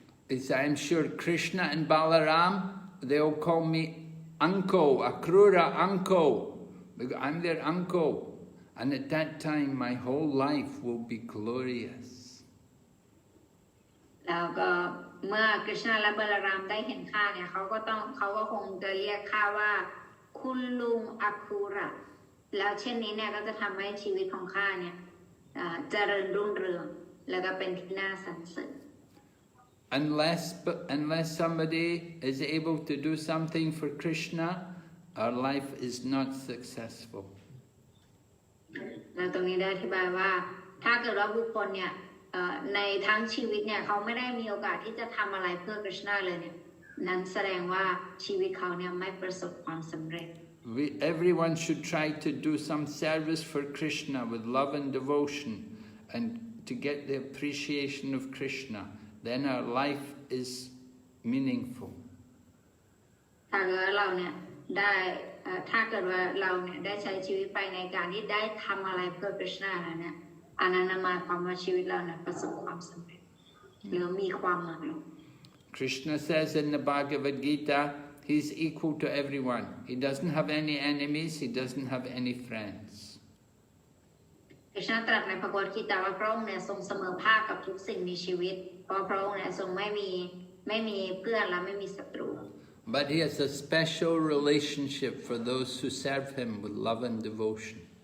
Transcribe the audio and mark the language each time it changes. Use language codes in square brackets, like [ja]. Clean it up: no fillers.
[en] He said, I'm sure Krishna and Balaram, they'll call me uncle, Akrura uncle, because I'm their uncle. And at that time, my whole life will be glorious. [th] แล้วก็เมื่อ Krishna และ Balaram ได้เห็นข้าเนี่ยเขาก็คงจะเรียกข้าว่าคุณลุง Akrura แล้วเช่นนี้เนี่ยก็จะทำให้ชีวิตของข้าเนี่ยเจริญรุ่งเรืองแล้วก็เป็นที่น่าสรรเสริญ [en] Unless somebody is able to do something for Krishna, our life is not successful. [th] แล้วตรงนี้ได้อธิบายว่าถ้าเกิดว่าบุคคลเนี่ยในทั้งชีวิตเนี่ยเขาไม่ได้มีโอกาสที่จะทำอะไรเพื่อ Krishna เลยเนี่ยนั้นแสดงว่าชีวิตเขาเนี่ยไม่ประสบความสำเร็จ [en] Everyone should try to do some service for Krishna with love and devotion, and to get the appreciation of Krishna. Then our life is meaningful. [th] ถ้าเกิดว่าเราเนี่ยได้ถ้าเกิดว่าเราเนี่ยได้ใช้ชีวิตไปในการที่ได้ทำอะไรเพื่อ Krishna แล้วเนี่ยอันนั้นหมายความว่าชีวิตเราเนี่ยประสบความสำเร็จหรือมีความหมาย [en] Krishna says in the Bhagavad Gita, he's equal to everyone. He doesn't have any enemies, he doesn't have any friends. [th] Krishna ตรัสในพระบรมกีตาว่าพระองค์เนี่ยทรงเสมอภาคกับทุกสิ่งมีชีวิตเพราะพระองค์เนี่ยทรงไม่มีเพื่อนและไม่มีศัตรู [en] But he has a special relationship for those who serve him with love and devotion.